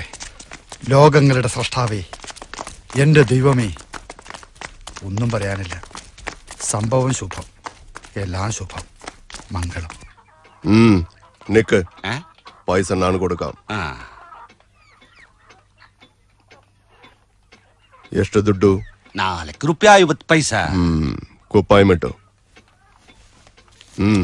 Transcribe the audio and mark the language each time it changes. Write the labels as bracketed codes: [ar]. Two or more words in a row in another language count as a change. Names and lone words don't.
[ml] ലോകങ്ങളുടെ സൃഷ്ടാവേ, എന്റെ ദൈവമേ, ഒന്നും പറയാനില്ല. സംഭവം ശുഭം, എല്ലാം ശുഭം, മംഗളം. നിക്ക്, പൈസ ഞാൻ കൊടുക്കാം. [kn] ಎಷ್ಟು ದುಡ್ಡು? 4 ರೂಪಾಯಿ 50 ಪೈಸಾ. ಕುಪ್ಪಾಯಿ ಮಿಟ್ಟು. ഉം.